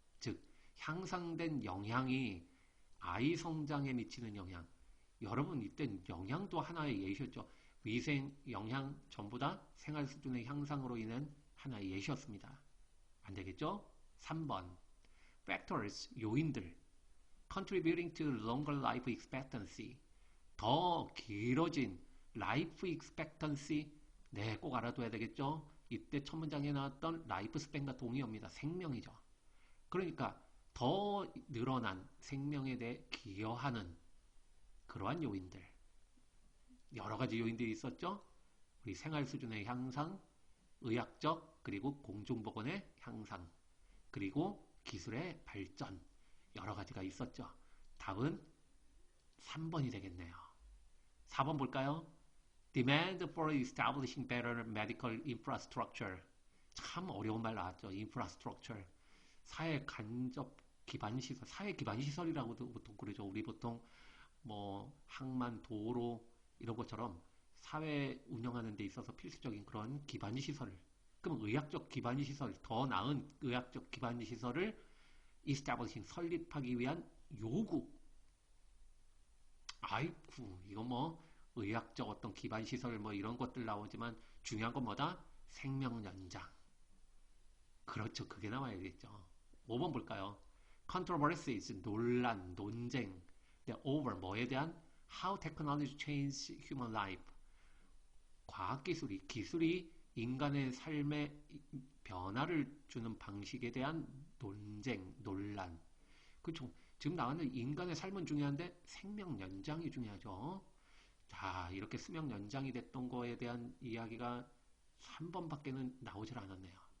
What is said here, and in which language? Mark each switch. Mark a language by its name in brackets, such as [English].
[Korean] 즉, 향상된 영향이 아이 성장에 미치는 영향. 여러분, 이때 영향도 하나의 예시였죠. 위생, 영양 전부 다 생활 수준의 향상으로 인한 하나의 예시였습니다. 안 되겠죠? 3번. Factors, 요인들. [English] Contributing to longer life expectancy. [Korean] 더 길어진 life expectancy. 네, 꼭 알아둬야 되겠죠? 이때 첫 문장에 나왔던 라이프 스팬과 동의어입니다. 생명이죠. 그러니까 더 늘어난 생명에 대해 기여하는 그러한 요인들. 여러 가지 요인들이 있었죠. 우리 생활 수준의 향상, 의학적 그리고 공중보건의 향상, 그리고 기술의 발전 여러 가지가 있었죠. 답은 3번이 되겠네요. 4번 볼까요? [English] Demand for establishing better medical infrastructure. [Korean] 참 어려운 말 나왔죠. infrastructure. 사회 간접 기반 시설, 사회 기반 시설이라고도 보통 그러죠. 우리 보통 뭐 항만, 도로 이런 것처럼 사회 운영하는 데 있어서 필수적인 그런 기반 시설. 그럼 의학적 기반 시설, 더 나은 의학적 기반 시설을 establishing 설립하기 위한 요구. 아이쿠, 이거 뭐 의학적 어떤 기반 시설 뭐 이런 것들 나오지만 중요한 건 뭐다? 생명 연장. 그렇죠. 그게 나와야겠죠. 5번 볼까요? Controversies, 논란, 논쟁. over, 뭐에 대한? [English] How technology changes human life. [Korean] 과학기술이, 기술이 인간의 삶에 변화를 주는 방식에 대한 논쟁, 논란. 그렇죠. 지금 나왔는 인간의 삶은 중요한데 생명 연장이 중요하죠. 자, 이렇게 수명 연장이 됐던 거에 대한 이야기가 3번밖에는 나오질 않았네요.